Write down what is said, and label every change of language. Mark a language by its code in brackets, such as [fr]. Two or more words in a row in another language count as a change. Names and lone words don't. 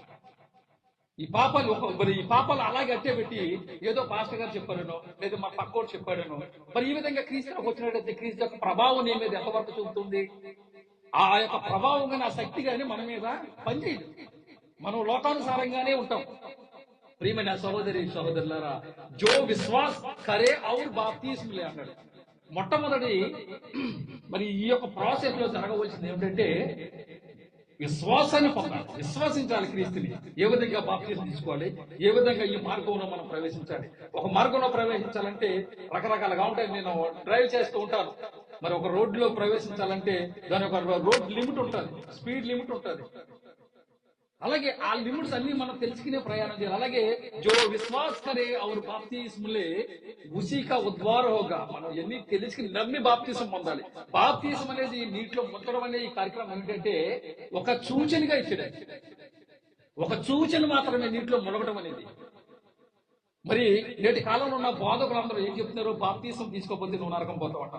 [te] ఈ పాపాలు మరి ఈ పాపాలు అలాగే అట్టే పెట్టి ఏదో పాస్టర్ గారు చెప్పాడనో లేదా మా పక్కోడు చెప్పాడనో, మరి ఈ విధంగా క్రీస్తులకు వచ్చినట్టయితే క్రీస్తు యొక్క ప్రభావం నీ మీద ఎంతవరకు చూపుతుంది? ఆ యొక్క ప్రభావం కానీ ఆ శక్తి కానీ మన మీద పనిచేయదు. మనం లోకానుసారంగానే ఉంటాం. ప్రియమైన సహోదరి సహోదరులారా, [hi] जो विश्वास करे और बपतिस्मा ले అన్నాడు. [te] మొట్టమొదటి మరి ఈ యొక్క ప్రాసెస్ లో జరగవలసింది ఏమిటంటే విశ్వాసాన్ని పొందాలి, విశ్వసించాలి క్రీస్తుని. ఏ విధంగా బాప్తిజం తీసుకోవాలి, ఏ విధంగా ఈ మార్గంలో మనం ప్రవేశించాలి. ఒక మార్గంలో ప్రవేశించాలంటే రకరకాలుగా ఉంటాయి. నేను డ్రైవ్ చేస్తూ ఉంటాను. మరి ఒక రోడ్లో ప్రవేశించాలంటే దాని ఒక [en] road limit [te] ఉంటుంది, [en] speed limit [te] ఉంటుంది. అలాగే ఆ లిమిట్స్ అన్ని మనం తెలుసుకునే ప్రయాణం చేయాలి. [hi] అలాగే जो विश्वास करे और बपतिस्मा ले उसी का उद्धार होगा, [te] మనం ఎన్ని తెలుసుకుని నమ్మి బాప్తిసం పొందాలి. బాప్తిసం అనేది నీటిలో ముంచడం అనే ఈ కార్యక్రమం ఏంటంటే ఒక సూచనగా ఇచ్చాడు, ఒక సూచన మాత్రమే నీటిలో మునగడం అనేది. మరి నేటి కాలంలో ఉన్న బోధకులందరూ ఏం చెప్తున్నారు? బాప్తిసం తీసుకోకపోతే నువ్వు నరకం పోతావు అంటారు.